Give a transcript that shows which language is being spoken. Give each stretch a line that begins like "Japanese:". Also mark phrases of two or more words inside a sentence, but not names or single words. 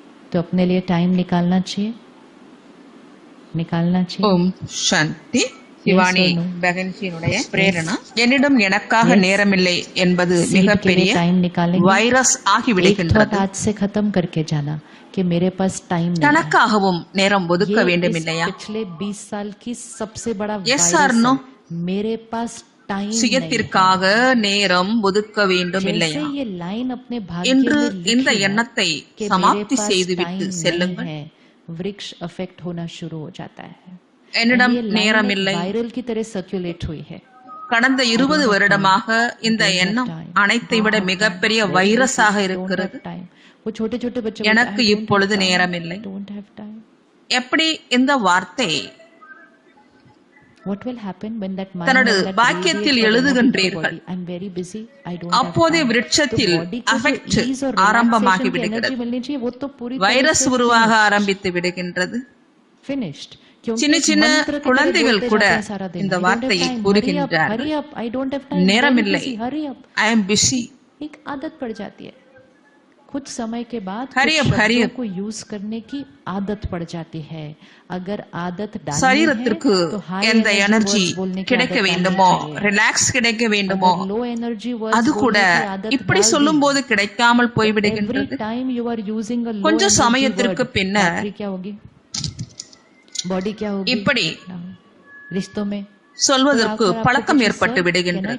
Hindi: तो अपने लिए टाइम निकालना चाहिए
Tamil: ஓம் சாந்தி. சிவானி பகன்ஜியினுடைய பிரேரணா. என்னிடம் எனக்காக நேரமில்லை என்பது மிகப்பெரிய வைரஸ் ஆகிவிடுகின்றது. தனக்காகவும் நேரம் ஒதுக்க வேண்டும் இல்லையா?
English: yes or no?
Tamil: சுயத்திற்காக நேரம் ஒதுக்க வேண்டும் இல்லையா? இன்று இந்த எண்ணத்தை சமாப்தி செய்துவிட்டு செல்லுங்கள்.
Hindi: वृक्ष अफेक्ट होना शुरू हो जाता है.
Tamil: என்னிடம் நேரமில்லை.
Hindi: वायरल की तरह सर्कुलेट हुई है.
Tamil: கடந்த 20 வருடமாக இந்த எண்ணம் அனைத்தை விட மிகப்பெரிய வைரஸாக இருக்கிறது. எனக்கு இப்பொழுது நேரமில்லை. எப்படி இந்த வார்த்தை தனது வாக்கியத்தில் எழுதுகின்றீர்கள்? அப்போதே விருட்சத்தில் அஃபெக்ட் ஆரம்பமாகி விடுகிறது. வைரஸ் உருவாக ஆரம்பித்து விடுகின்றது. சின்ன சின்ன குழந்தைகள் கூட இந்த வார்த்தையை கூறுகின்றார்கள். நேரமில்லை,
English: I am busy.
Hindi: आदत पड़ जाती है. कुछ समय के बाद को यूज करने की आदत पड़ जाती है. अगर आदत
Tamil: சரீரத்திற்கு எந்த எனர்ஜி கிடைக்க வேண்டுமோ, ரிலாக்ஸ் கிடைக்க வேண்டுமோ, அது கூட இப்படி சொல்லும் போது கிடைக்காமல் போய்விடுகின்றது. கொஞ்சம் சமயத்திற்கு பின்னர் இப்படி சொல்வதற்கு பழக்கம் ஏற்பட்டு விடுகின்றது.